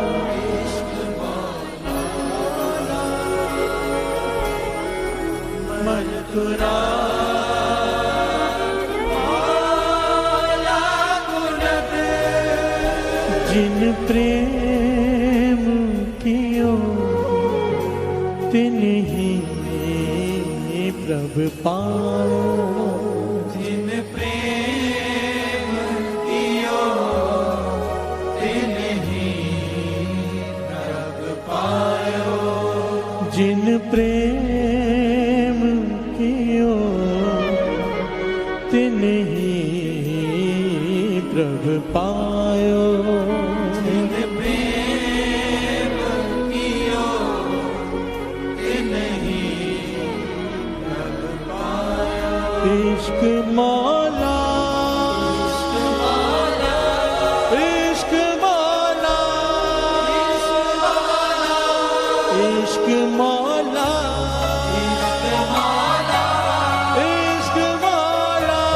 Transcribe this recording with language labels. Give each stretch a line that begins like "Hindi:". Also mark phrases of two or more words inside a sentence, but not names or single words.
Braj: मजदूरा जिन प्रेम कियो तिन ही प्रभ पाओ, जिन प्रेम कियो तिन ही प्रभ पायो। जिन प्रेम कियो तिन ही प्रभ पायो। जिन प्रेम कियो तिन ही प्रभ पायो।
Hindi: इश्क मौला इश्क मौला इश्क मौला इश्क मौला।